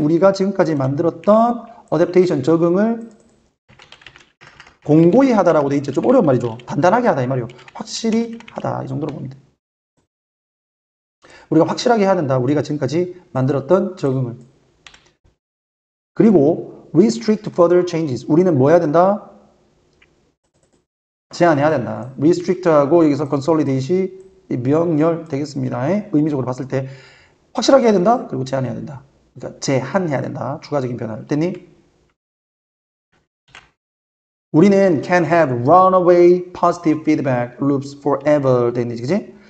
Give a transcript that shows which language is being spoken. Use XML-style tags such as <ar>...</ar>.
<ko>우리가 지금까지 만들었던 adaptation 적응을 공고히 하다라고 돼 있죠. 좀 어려운 말이죠. 단단하게 하다 이 말이요. 확실히 하다 이 정도로 봅니다. 우리가 확실하게 해야 된다. 우리가 지금까지 만들었던 적응을.</ko> <en>그리고 restrict further changes.</en> <ko>우리는 뭐 해야 된다? 제한해야 된다. restrict하고 여기서 consolidate이 명렬 되겠습니다. 의미적으로 봤을 때 확실하게 해야 된다. 그리고 제한해야 된다. 그러니까 제한해야 된다. 추가적인 변화를. 됐니? 우리는</ko> <en>can have runaway positive feedback loops forever.</en> <ko>됐니? 그치?</ko>